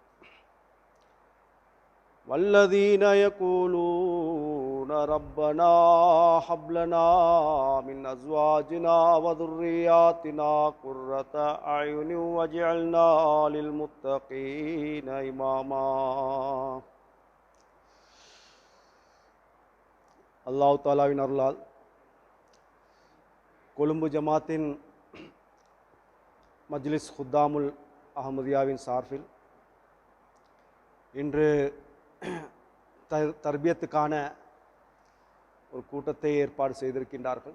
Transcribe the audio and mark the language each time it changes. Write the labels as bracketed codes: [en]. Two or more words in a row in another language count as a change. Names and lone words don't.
[ar] والذين يقولون ربنا هب لنا من أزواجنا وذرياتنا قرة أعين واجعلنا للمتقين إماما. [ta] அல்லாஹ் தஆலாவின் அருளால் கொழும்பு ஜமாத்தின் மஜ்லிஸ் குத்தாமுல் அஹமதியாவின் சார்பில் இன்று தர்பியத்துக்கான ஒரு கூட்டத்தை ஏற்பாடு செய்திருக்கின்றார்கள்.